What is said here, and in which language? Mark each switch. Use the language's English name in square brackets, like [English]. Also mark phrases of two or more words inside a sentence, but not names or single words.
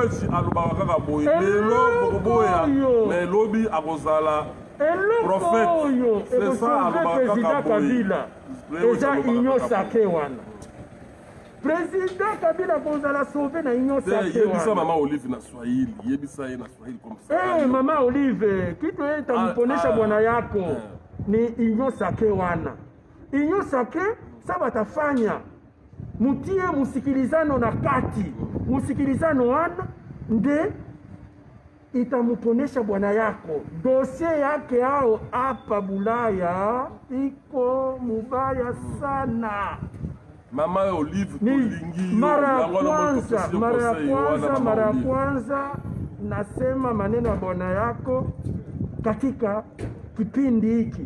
[Lingala] alobaka kaka boye lelo bokoboya mais lobi akozala prophète oyo ekosauve président Kabila eza [French] union sacré [Lingala] wana président Kabila akozala sauve na [French] union sacré [Lingala] yebisa mama Olive na Swahili yebisa ye na Swahili [French] comme ça [Swahili] mama Olive kitu yeye tamuponesha bwana yako ni [French] union sacré [Swahili] wana [French] union sacré [Swahili] sa batafanya mutie musikilizano na kati musikilizano wana nde itamuponesha bwana yako dossier yake ao hapa Bulaya iko mubaya sana. Mama Olive ni mara ya kwanza nasema maneno ya bwana yako katika kipindi hiki.